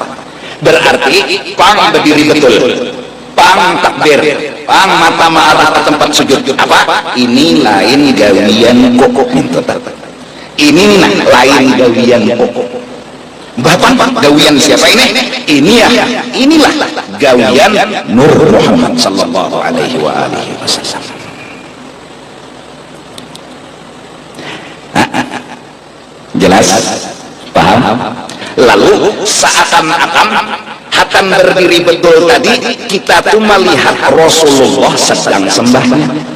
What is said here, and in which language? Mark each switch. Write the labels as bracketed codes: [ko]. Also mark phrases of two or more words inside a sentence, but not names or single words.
[bjn] Berarti pang berdiri betul, pang takbir, pang mata marah ke tempat sujud. Apa? Ini lain gawian kokok itu. Ini lain gawian kokok. Bapak gawian siapa ini? Inilah gawian Nur Muhammad [ar] sallallahu alaihi wasallam. [id] Jelas? Paham? [bjn] Lalu seakan-akan hakan berdiri betul tadi kita tuh melihat Rasulullah sedang sembahyang.